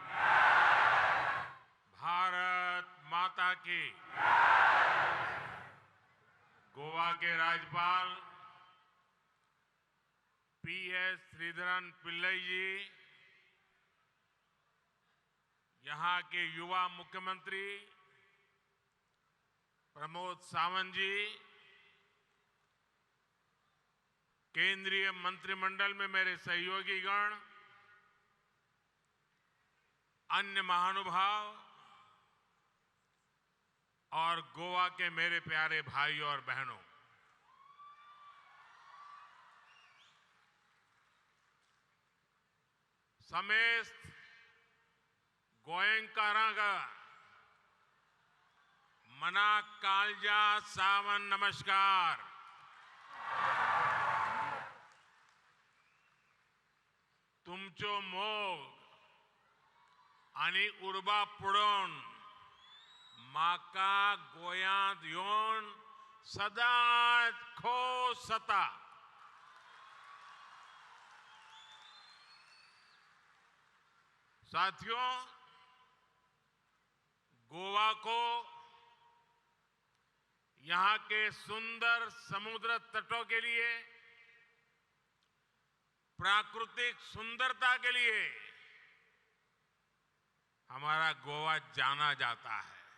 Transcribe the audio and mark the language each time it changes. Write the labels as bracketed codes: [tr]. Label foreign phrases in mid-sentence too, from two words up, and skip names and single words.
[hi] भारत माता की। गोवा के राज्यपाल PS श्रीधरन पिल्लई जी, यहां के युवा मुख्यमंत्री प्रमोद सावंत जी, केंद्रीय मंत्रिमंडल में मेरे सहयोगीगण, अन्य महानुभाव और गोवा के मेरे प्यारे भाइयों और बहनों, [kok] समेस्त गोयंकारागा मना कालजा सावन नमस्कार। तुमचो मोग आणि उर्बा पुढून माका गोयांत येऊन सदाच खोस जाता। [hi] साथियों, गोवा को यहां के सुंदर समुद्र तटों के लिए, प्राकृतिक सुंदरता के लिए हमारा गोवा जाना जाता है।